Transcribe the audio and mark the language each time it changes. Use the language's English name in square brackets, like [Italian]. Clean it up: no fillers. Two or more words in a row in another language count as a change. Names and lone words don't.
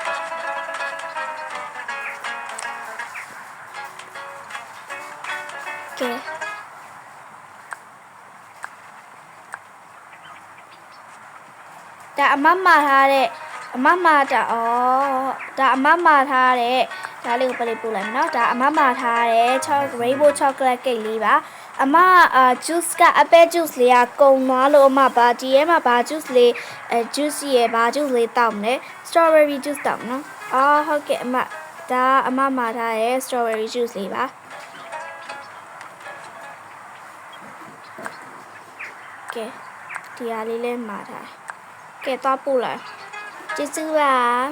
[Burmese] ကဲဒါအမမှာထားတဲ့အမမှာဒါအမမှာထားတဲ့ဒါလေးကိုပလေးပို့လိုက်မယ်နော်ဒါအ မမှာထားတဲ့ [English] rainbow chocolate cake [Burmese] လေးပါအမjuice က [English] apple juice [Burmese] လေးကကုန်သွားလို့အမပါဒီထဲမှာဘာ juice လေးjuice ရဲ့ဘာ juice လေးတောက်မလဲ [English] strawberry juice [Burmese] တောက်နော်ဟုတ်ကဲ့အမဒါအမမှာထားတဲ့ [English] strawberry juice [Burmese] လေးပါကဲဒီဟာလေးလည်းမှာထားကဲတော့ပို့လိုက်ကျေးဇူးပါ